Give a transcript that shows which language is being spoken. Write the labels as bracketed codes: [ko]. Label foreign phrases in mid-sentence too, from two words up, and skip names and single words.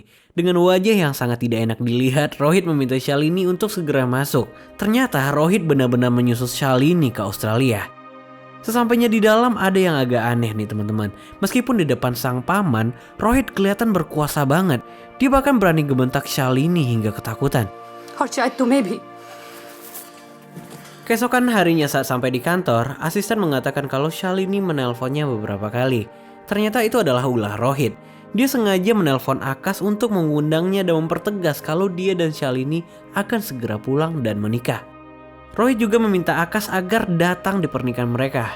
[id] Dengan wajah yang sangat tidak enak dilihat, Rohit meminta Shalini untuk segera masuk. Ternyata Rohit benar-benar menyusul Shalini ke Australia. Sesampainya di dalam ada yang agak aneh nih teman-teman. Meskipun di depan sang paman, Rohit kelihatan berkuasa banget. Dia bahkan berani gebentak Shalini hingga ketakutan. [hi] और शायद तुम्हें भी. [id] Keesokan harinya saat sampai di kantor, asisten mengatakan kalau Shalini menelponnya beberapa kali. Ternyata itu adalah ulah Rohit. Dia sengaja menelpon Akash untuk mengundangnya dan mempertegas kalau dia dan Shalini akan segera pulang dan menikah. Rohit juga meminta Akash agar datang di pernikahan mereka.